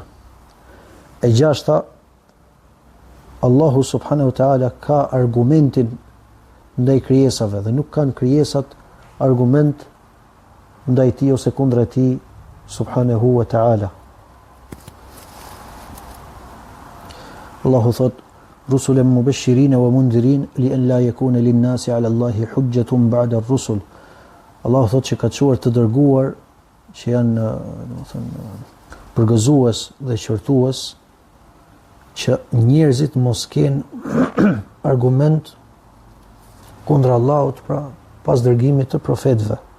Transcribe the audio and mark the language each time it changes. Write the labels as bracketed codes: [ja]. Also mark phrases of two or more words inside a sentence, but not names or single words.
[sq] E gjashta, Allahu [ar] سبحانه وتعالى [sq] ka argumentin ndaj krijesave dhe nuk kanë krijesat argument ndaj tij ose kundër tij [ar] سبحانه وتعالى. [sq] Allahu thot: [ar] رسلا مبشرين ومنذرين لئلا يكون للناس على الله حجة بعد الرسل. [sq] Allahu thot që ka çuar të dërguar që janë, domethënë, përgëzues dhe qortues, që njerëzit mos kenë argument kundër Allahut, pra pas dërgimit të profetëve.